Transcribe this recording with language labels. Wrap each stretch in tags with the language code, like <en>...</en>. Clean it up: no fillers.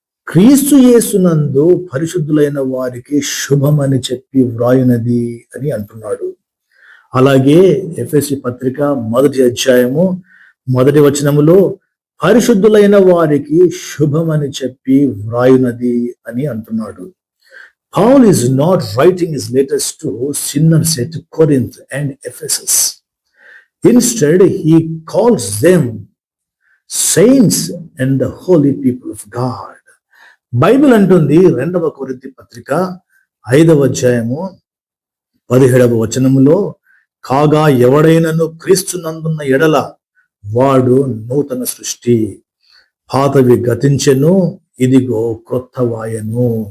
<te>క్రీస్తు యేసునందు పరిశుద్ధులైన వారికి శుభమని చెప్పి వ్రాయినది అని అంటున్నాడు. అలాగే ఎఫెసీ పత్రిక 1వ అధ్యాయము 1వ వచనములో పరిశుద్ధులైన వారికి శుభమని చెప్పి వ్రాయునది అని అంటున్నాడు.</te> <en>Paul is not writing his letters to sinners at Corinth and Ephesus. Instead, he calls them saints and the holy people of God.</en> <te>Bible అంటుంది 2వ కొరింథీ పత్రిక 5వ అధ్యాయము 17వ వచనములో, కాగా ఎవడైనను క్రీస్తునందున్న ఎడల వాడు నూతన సృష్టి, పాతవి గతించెను, ఇదిగో క్రొత్తవాయెను.</te>